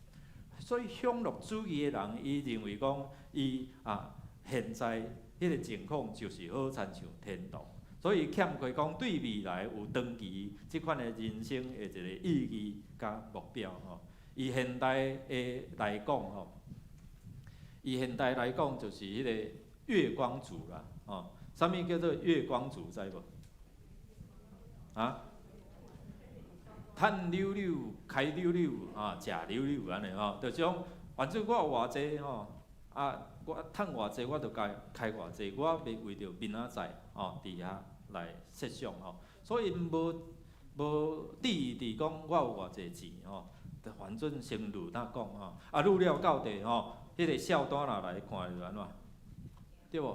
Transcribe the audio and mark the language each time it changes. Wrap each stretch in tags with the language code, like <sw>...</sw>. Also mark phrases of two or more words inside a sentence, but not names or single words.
<nan>所以享乐主义的人，伊认为讲伊现在迄个情况就是好亲像天堂，所以欠缺讲对未来有长期即款的人生的一个意义甲目标吼。以现代的来讲吼，以现代来讲就是迄个月光族啦，吼，啥物叫做月光族知无？趁溜溜，开溜溜，食溜溜安尼吼，就是讲，反正我有偌济吼，我趁偌济，我就开偌济，我袂为着明仔载吼伫遐来设想吼，所以无注意伫讲我有偌济钱吼。反正先愈哪讲吼，愈了到地吼，迄个小单若来看就安怎，对无？</nan>